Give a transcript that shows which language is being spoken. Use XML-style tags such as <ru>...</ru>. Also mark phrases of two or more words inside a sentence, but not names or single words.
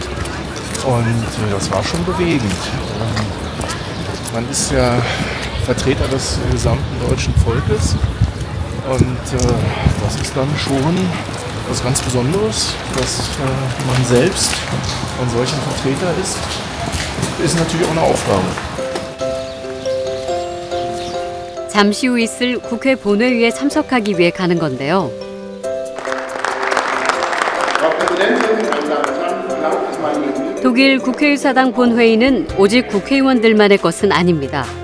<de>Und das war schon bewegend. Man ist ja Vertreter des gesamten deutschen Volkes und das ist dann schon was ganz Besonderes, dass man selbst ein solcher Vertreter ist natürlich auch eine Aufgabe.</de> <ko>잠시 후 있을 국회 본회의에 참석하기 위해 가는 건데요. 독일 국회의사당 본회의는 오직 국회의원들만의 것은 아닙니다.</ko>